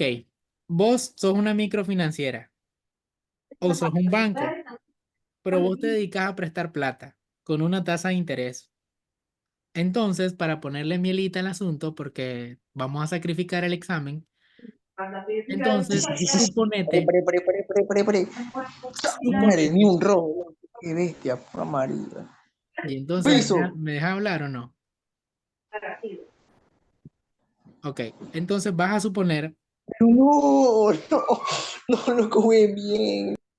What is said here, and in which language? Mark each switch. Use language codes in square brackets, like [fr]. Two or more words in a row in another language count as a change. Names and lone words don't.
[es] Vos sos una microfinanciera o sos un banco, pero vos te dedicas a prestar plata con una tasa de interés. Entonces, para ponerle mielita al asunto, porque vamos a sacrificar el examen, entonces, Pare, suponete, pare, pare, pare, pare, pare, pare. Madre, ni suponete, un robo. Qué bestia, pura María. y entonces, Beso. me deja hablar o no? Ok, entonces vas a suponer, Pero no, no, no lo come bien.